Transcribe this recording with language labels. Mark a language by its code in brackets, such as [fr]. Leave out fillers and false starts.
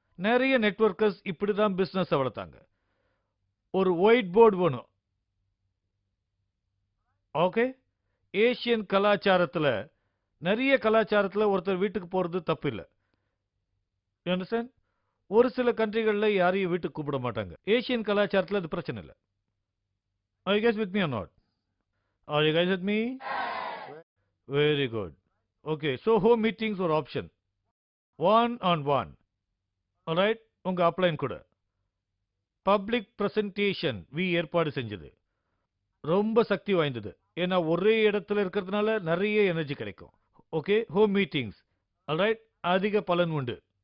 [ta] நிறைய நெட்வொர்க்கர்ஸ் இப்படிதான் பிசினஸ் வளர்த்தாங்க. ஒரு ஒயிட் போர்டு வேணும். ஓகே. ஏசியன் கலாச்சாரத்துல நிறைய கலாச்சாரத்துல ஒருத்தர் வீட்டுக்கு போறது தப்பு இல்லை. ஒரு சில கண்ட்ரிகள்ல யாரையும் வீட்டுக்கு கூப்பிட மாட்டாங்க. ஏசியன் கலாச்சாரத்துல அது பிரச்சனை இல்லை. [en] Are you guys with me or not? Are you guys with me? Very good. Okay, so home meetings [ta] ஒரு option. [en] One on one. [ta] Alright, உங்க அப்ளைன் கூட. பப்ளிக் பிரசன்டேஷன் ஏற்பாடு செஞ்சது. ரொம்ப சக்தி வாய்ந்தது. ஏன்னா ஒரே இடத்துல இருக்கிறதுனால நிறைய எனர்ஜி கிடைக்கும். Okay, home meetings. ஆல்ரைட், அதிக பலன் உண்டு.